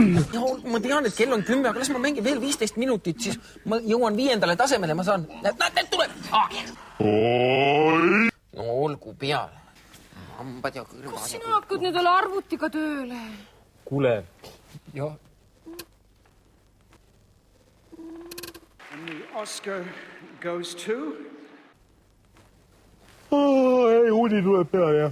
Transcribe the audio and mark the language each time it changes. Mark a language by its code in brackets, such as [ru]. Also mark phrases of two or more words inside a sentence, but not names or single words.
[et] Ma tean, et kell on 10, aga las ma mängin veel 15 minutit, siis ma jõuan 5. tasemele, ma saan. Näed, tuleb! No olgu peale. Kas sina hakkad nüüd ole arvutiga tööle? Kuule. Jah. [en] And the Oscar goes to... [et] Ei, uni tuleb peale, jah.